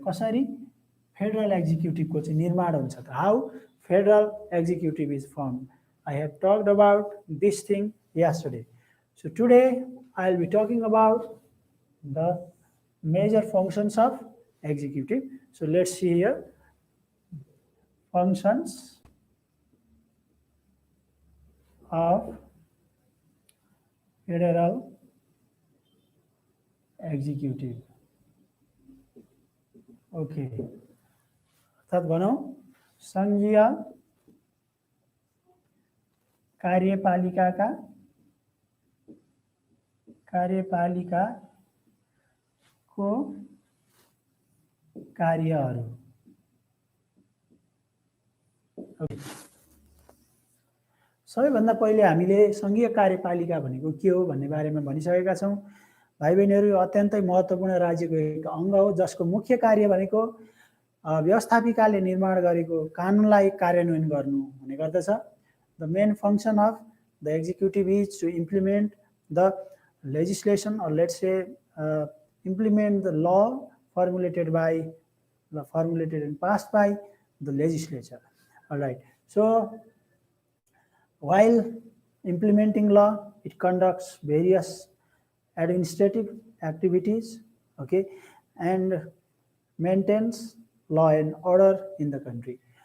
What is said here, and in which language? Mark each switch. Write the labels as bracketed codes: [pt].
[ne] कसरी फेडरल एक्जिक्युटिभको चाहिँ निर्माण हुन्छ त, [en] How federal executive is form, I have talked about this thing yesterday. So today I'll be talking about the major functions of executive. So let's see here. Functions of federal executive. Okay. [ne] अर्थात भनौँ संघीय कार्यपालिकाका कार्यपालिकाको कार्यहरू। सबैभन्दा पहिले हामीले संघीय कार्यपालिका भनेको के हो भन्ने बारेमा भनिसकेका छौँ। भाइ बहिनीहरू, यो अत्यन्तै महत्त्वपूर्ण राज्यको एक अङ्ग हो जसको मुख्य कार्य भनेको व्यवस्थापिकाले निर्माण गरेको कानुनलाई कार्यान्वयन गर्नु हुने गर्दछ। [en] The main function of the executive is to implement the legislation, or let's say implement the law formulated and passed by the legislature. All right. So while implementing law, it conducts various administrative activities, okay, and maintains law and order in the country.